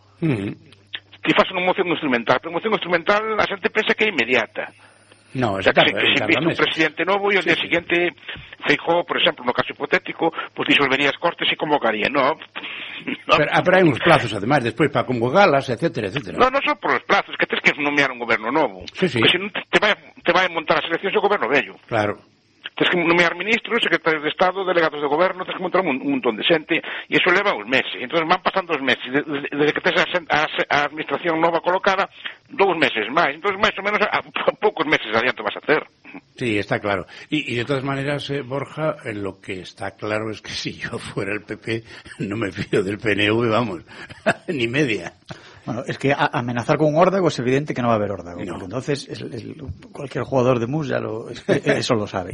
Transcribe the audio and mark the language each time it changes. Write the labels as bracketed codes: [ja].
[gl] Que faz unha moción instrumental, pero moción instrumental a xente pensa que é inmediata. No, o sea, si viste un presidente novo e o día siguiente Feijóo, por exemplo, no caso hipotético, pues disolvería as cortes e convocaría, ¿no? Pero hai uns plazos, además, despois para convocalas, etcétera. No, son por os plazos, que tens que nomear un goberno novo. Sí. Porque senón te vai a montar as eleccións o goberno vello. Claro. Tens que nomear ministros, secretarios de Estado, delegados de goberno, tens que montar un montón de xente, e eso leva uns meses. Entón van pasando os meses, desde que tens a administración nova colocada, dous meses máis. Entón, máis ou menos, a poucos meses adiante [es] vas a hacer. [gl] Sí, está claro. [es] Y de todas maneras, Borja, lo que está claro es que si yo fuera el PP, no me fío del PNV, vamos, ni media. Bueno, es que amenazar con un órdago es evidente que no va a haber órdago. No. Entonces, cualquier jugador de MUS ya eso lo sabe.